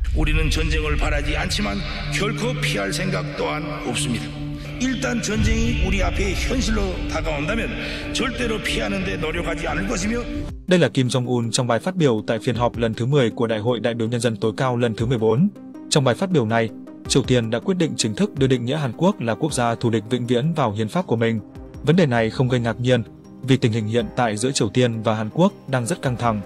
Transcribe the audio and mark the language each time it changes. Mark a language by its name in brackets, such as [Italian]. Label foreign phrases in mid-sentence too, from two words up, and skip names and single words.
[Korean] 우리는 전쟁을 바라지 않지만 결코 피할 생각 또한 없습니다. 일단 전쟁이 우리 앞에 현실로 다가온다면 절대로 피하는 데 노력하지 않을 것이며. [Vietnamese] Đây là Kim Jong-un trong bài phát biểu tại phiên họp lần thứ 10 của Đại hội đại biểu nhân dân tối cao lần thứ 14. Trong bài phát biểu này, Triều Tiên đã quyết định chính thức đưa định nghĩa Hàn Quốc là quốc gia thù địch vĩnh viễn vào hiến pháp của mình. Vấn đề này không gây ngạc nhiên vì tình hình hiện tại giữa Triều Tiên và Hàn Quốc đang rất căng thẳng.